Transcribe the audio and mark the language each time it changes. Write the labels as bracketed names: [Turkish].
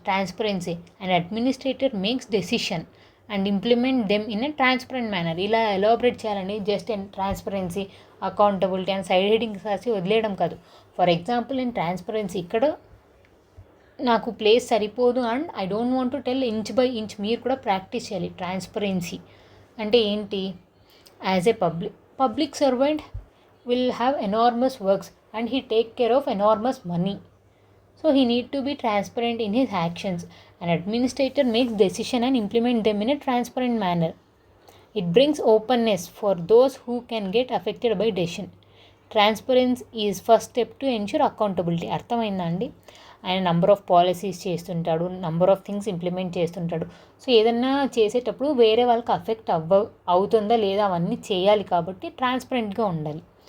[English] Transparency, and administrator makes decision and implement them in a transparent manner. [Telugu] ఇలా elaborate చేయాలండి. [English] just in transparency, accountability and side headings [Telugu] రాసి వదిలేయడం కాదు. [English] for example in transparency, [Telugu] ఇక్కడ నాకు place సరిపోదు [English] and I don't want to tell inch by inch, [Telugu] మీరు కూడా ప్రాక్టీస్ చేయాలి. ట్రాన్స్పరెన్సీ అంటే ఏంటి? [English] As a public servant will have enormous works and he take care of enormous money, so he need to be transparent in his actions. An administrator makes decision and implement them in a transparent manner. It brings openness for those who can get affected by decision. Transparency is first step to ensure accountability. [Telugu] అర్థమైందా అండి? ఆయన number of policies చేస్తుంటాడు, number of things implement చేస్తుంటాడు. So ఏదన్నా చేసేటప్పుడు వేరే వాళ్ళకి affect అవుతుందా లేదా అవన్నీ చేయాలి కాబట్టి ట్రాన్స్పరెంట్గా ఉండాలి.